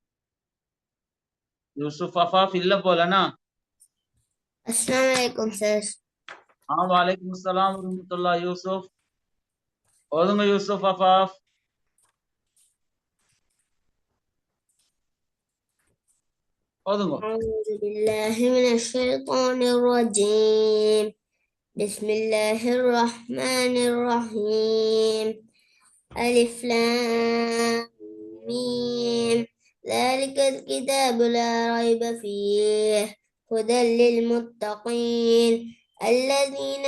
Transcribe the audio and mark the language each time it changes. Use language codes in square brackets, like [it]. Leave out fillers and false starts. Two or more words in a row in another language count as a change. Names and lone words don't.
[ta] யூசுப் அஃபாஃப் இல்ல போலனா? [ar] السلام عليكم சார். وعليكم السلام ورحمة الله. யூசுப் ஓதுங்க. [ta] யூசுப் அஃபாஃப் ஓதுங்க. [ar] أعوذ بالله من الشيطان الرجيم. بسم الله الرحمن الرحيم. ألف لام ميم. ذلك الكتاب لا ريب فيه هدى للمتقين الذين